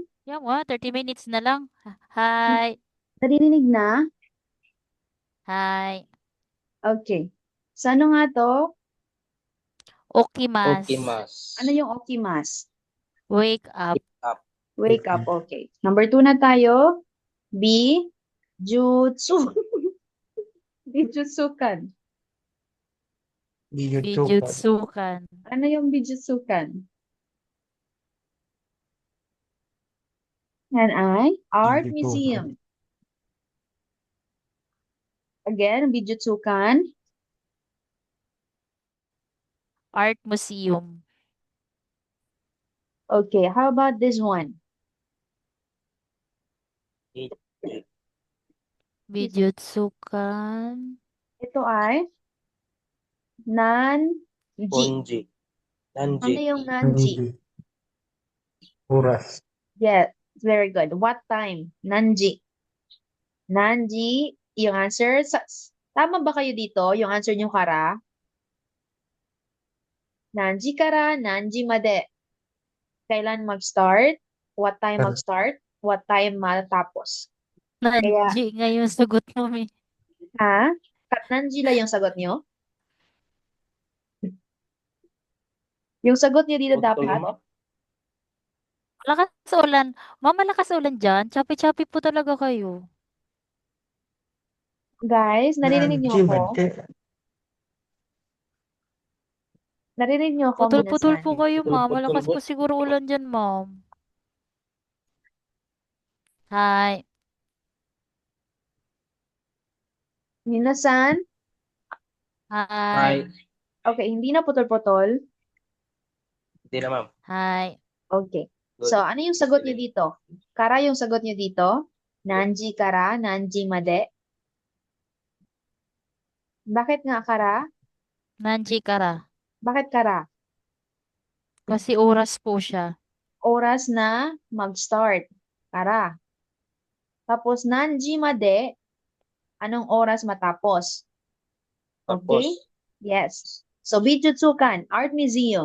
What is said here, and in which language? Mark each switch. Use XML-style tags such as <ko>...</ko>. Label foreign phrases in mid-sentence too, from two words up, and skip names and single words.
<tl>Yan, 30 minutes na lang. Hi. Naririnig na? Hi. Okay. Sa ano nga to? Okimas. Okimas. Ano yung okimas?</tl> <en>Wake up. Wake up,</en> <tl>okay. Number 2 na tayo. Bijutsu. Bijutsukan. Bijutsukan. Ano yung bijutsukan?</tl> <en>And art Bijutsukan. museum. Again, bijutsukan. Art museum. Okay, how about this one?</en> <tl>Bijutsukan. Ito ay nanji. Onji. Ano Nanji. yung nanji? Oras.</tl> <en>Yes, very good. What time?</en> <tl>Nanji. Nanji, yung answer. Tama ba kayo dito? Yung answer nyo kara?</tl> <ja>Nanji kara, nanji made.</ja> <tl>Kailan mag-start?</tl> <en>What time</en> <tl>mag-start?</tl> <en>What time</en> <tl>matapos? Kaya, Nanji nga yung sagot mo, Mi. ha? Katnanjila yung sagot nyo? Yung sagot nyo dito Putol, dapat, ma'am. Malakas ulan. Ma'am, malakas ulan dyan. Chapi-chapi po talaga kayo. guys, naririnig nyo ako? Naririnig nyo ako, Putol-putol minasan? po kayo, ma'am. Putol, Malakas po boss. siguro ulan dyan, ma'am. Hi. Minasan? Hi. Okay, hindi na putol-putol. Hindi na, ma'am. Hi. Okay. Good. So, ano yung sagot nyo dito? Kara yung sagot nyo dito?</tl> <ja>Nanji kara, nanji made.</ja> <tl>Bakit nga kara?</tl> <ja>Nanji kara.</ja> <tl>Bakit kara? Kasi oras po siya. Oras na mag-start. Kara. Tapos, nanji made, anong oras matapos? Tapos, Okay? Yes.</tl> <en>So, Bijutsukan, Art Museum.</en>